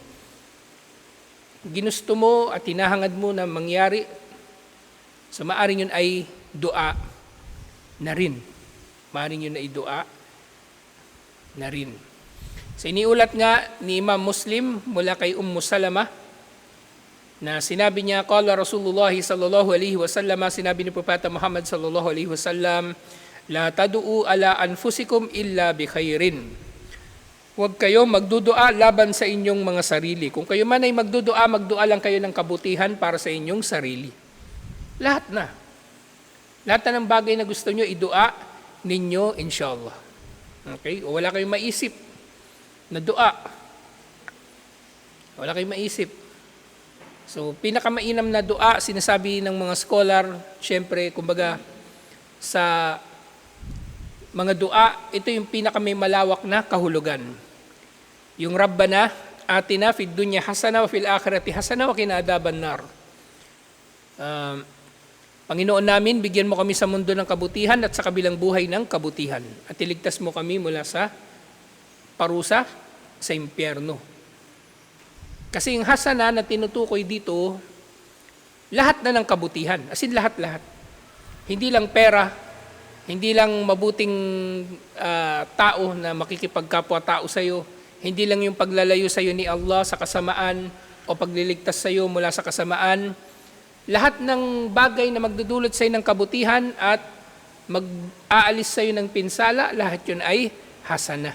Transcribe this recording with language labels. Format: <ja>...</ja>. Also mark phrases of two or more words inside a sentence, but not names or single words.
<tl>Ginusto mo at hinahangad mo na mangyari. So maaari yun ay dua na rin. Maaari yun ay dua na rin. So iniulat nga ni Imam Muslim mula kay Salama na sinabi niya,</tl> <ar>قال رسول الله صلى الله عليه وسلم,</ar> <tl>sinabi ni Propeta Muhammad</tl> <ar>صلى الله عليه وسلم, لا تدعوا على أنفسكم إلا بخير.</ar> <tl>huwag kayo magdudua laban sa inyong mga sarili. Kung kayo man ay magdudua lang kayo ng kabutihan para sa inyong sarili. Lahat na. Lahat na ng bagay na gusto nyo, idua ninyo, inshallah. Okay? O wala kayong maisip na dua. Wala kayong maisip. So, pinakamainam na dua, sinasabi ng mga scholar, syempre, kumbaga, sa mga dua, ito yung pinakamay malawak na kahulugan.</tl> <ar>Yung ربنا آتنا في الدنيا حسنة وفي الآخرة حسنة وقنا عذاب النار.</ar> <tl>Panginoon namin, bigyan mo kami sa mundo ng kabutihan at sa kabilang buhay ng kabutihan. At iligtas mo kami mula sa parusa sa impyerno. Kasi yung hasana na tinutukoy dito, lahat na ng kabutihan.</tl> <en>As in</en> <tl>lahat-lahat. Hindi lang pera, hindi lang mabuting tao na makikipagkapwa-tao sa'yo, hindi lang yung paglalayo sa'yo ni Allah sa kasamaan o pagliligtas sa'yo mula sa kasamaan. Lahat ng bagay na magdudulot sa'yo ng kabutihan at mag-aalis sa'yo ng pinsala, lahat yun ay hasana.</tl>